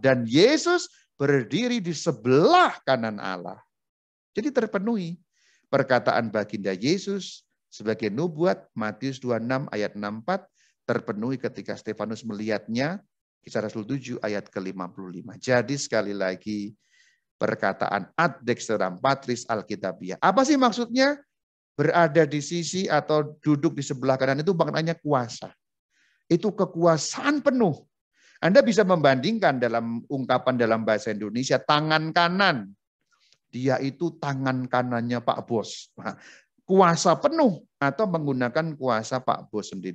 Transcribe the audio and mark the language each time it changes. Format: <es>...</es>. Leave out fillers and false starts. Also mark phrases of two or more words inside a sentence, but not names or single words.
<id>Dan Yesus berdiri di sebelah kanan Allah. Jadi terpenuhi perkataan baginda Yesus sebagai nubuat, Matius 26 ayat 64, terpenuhi ketika Stefanus melihatnya, Kisah Rasul 7 ayat ke-55. Jadi sekali lagi, perkataan</id> <la>ad dexteram patris</la> <id>Alkitabiah. Apa sih maksudnya? Berada di sisi atau duduk di sebelah kanan itu maknanya kuasa. Itu kekuasaan penuh. Anda bisa membandingkan dalam ungkapan dalam bahasa Indonesia, tangan kanan. Dia itu tangan kanannya Pak Bos. Kuasa penuh atau menggunakan kuasa Pak Bos sendiri.</id>